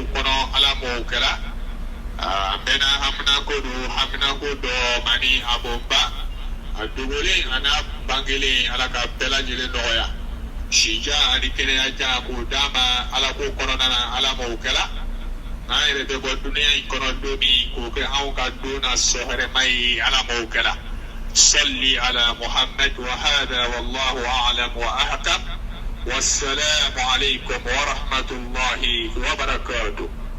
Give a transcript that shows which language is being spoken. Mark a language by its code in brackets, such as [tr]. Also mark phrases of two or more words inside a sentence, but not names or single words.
[bm] kɔnɔ ala m'o kɛla an bɛna haminako dɔ mani a bonba a dogolen a n'a bangelen ala ka bɛɛ lajɛlen nɔgɔya sija ani kɛnɛya jan k'o d'a ma ala ko kɔnɔna na ala m'o kɛla n'an yɛrɛ bɛ bɔ duniya in kɔnɔ don min k'o kɛ anw ka don na sɔhɛrɛma ye ala m'o kɛla [ar] صل على محمد وهذا والله أعلم وأحكم والسلام عليكم ورحمة الله وبركاته.